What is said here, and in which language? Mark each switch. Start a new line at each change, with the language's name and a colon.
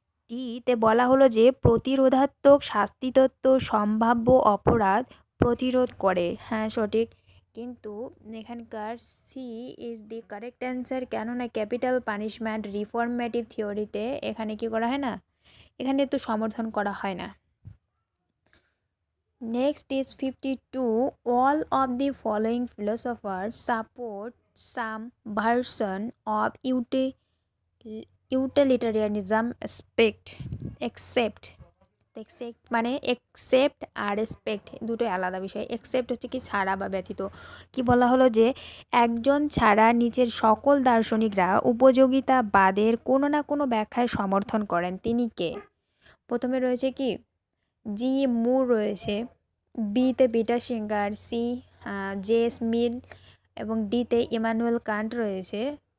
Bangla: ডিতে বলা হলো যে প্রতিরোধাত্মক শাস্তিতত্ত্ব সম্ভাব্য অপরাধ প্রতিরোধ করে। হ্যাঁ সঠিক, কিন্তু এখানকার
English: C is the correct answer.
Bangla: কেননা ক্যাপিটাল পানিশমেন্ট রিফর্মেটিভ থিওরিতে এখানে কি করা হয় না, এখানে তো সমর্থন করা হয় না।
English: Next is 52. All of the following philosophers support some version of utilitarianism except মানে except আর respect
Bangla: দুটো আলাদা বিষয়। except হচ্ছে কি ছাড়া বা ব্যতীত। কি বলা হলো যে একজন ছাড়া নিচের সকল দার্শনিকরা উপযোগিতাবাদের কোনো না কোনো ব্যাখ্যায় সমর্থন করেন। তিনি কে? প্রথমে রয়েছে কি জি মুর রয়েছে, বিতে পিটার সিঙ্গার, সি জেস মিল এবং ডিতে ইমানুয়েল কান্ট রয়েছে।